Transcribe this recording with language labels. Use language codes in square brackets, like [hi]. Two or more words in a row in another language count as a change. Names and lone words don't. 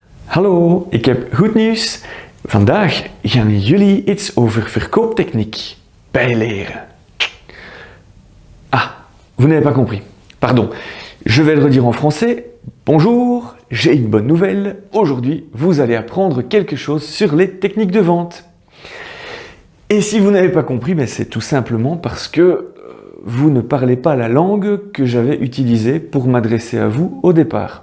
[nl] Hallo, ik heb goed nieuws. Vandaag gaan jullie iets over verkooptechniek bijleren. [fr] Ah, vous n'avez pas compris. Pardon. Je vais le redire en français. Bonjour, j'ai une bonne nouvelle. Aujourd'hui, vous allez apprendre quelque chose sur les techniques de vente. Et si vous n'avez pas compris, c'est tout simplement parce que vous ne parlez pas la langue que j'avais utilisée pour m'adresser à vous au départ.